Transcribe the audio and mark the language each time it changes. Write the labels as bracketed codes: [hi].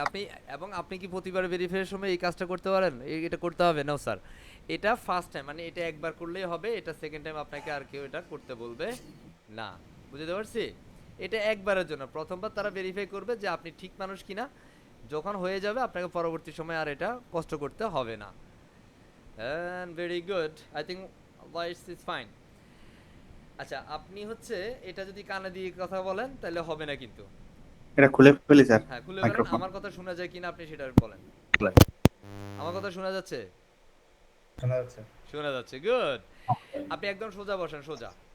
[bn] আপনি এবং আপনি কি প্রতিবার ভেরিফাইয়ের সময় এই কাজটা করতে পারেন, এটা করতে হবে না স্যার, এটা ফার্স্ট টাইম, মানে এটা একবার করলেই হবে, এটা সেকেন্ড টাইম আপনাকে আর কেউ এটা করতে বলবে না। বুঝতে পারছি, এটা একবারের জন্য, প্রথমবার তারা ভেরিফাই করবে যে আপনি ঠিক মানুষ কিনা, যখন হয়ে যাবে আপনাকে পরবর্তী সময় আর এটা কষ্ট করতে হবে না। [en] And very good, I think voice is fine. [bn] আচ্ছা, আপনি হচ্ছে এটা যদি কানে দিয়ে কথা বলেন তাহলে হবে না কিন্তু। এটা খুলে ফেলি স্যার হ্যাঁ, খুলে ফেলেন। মাইক্রোফোন। আমার কথা শোনা যায় কিনা আপনি সেটা বলেন। আমার কথা শোনা যাচ্ছে? শোনা যাচ্ছে। শোনা যাচ্ছে, গুড। আপনি একদম সোজা বসেন, সোজা।